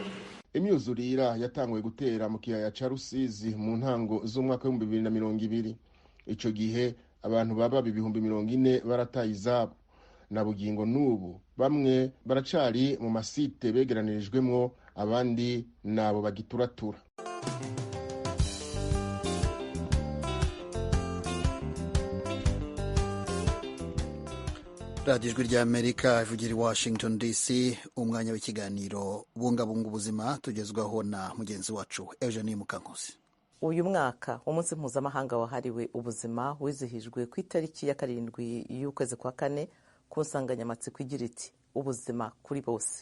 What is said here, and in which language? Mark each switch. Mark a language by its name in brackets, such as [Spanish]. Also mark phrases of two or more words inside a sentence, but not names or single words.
[Rundi] Imyuzurira yatanguye gutera mu kiyaya ca Rusizi mu ntango z'umwaka wa 2020 ico gihe abantu baba 40,000 barataye izabo na bugingo n'ubu bamwe baracari mu masite begeranirijwemwo abandi nabo bagituratura. radiyo ijwi ry'Amerika ivugira i Washington DC, umwanya w'ikiganiro bungabunga ubuzima tugezwaho na mugenzi wacu Eugenie Mukankusi. Uyu mwaka umunsi mpuzamahanga wahariwe ubuzima wizihijwe ku itariki ya 7 y'ukwezi kwa kane ku nsanganyamatsiko igira iti ubuzima kuri bose.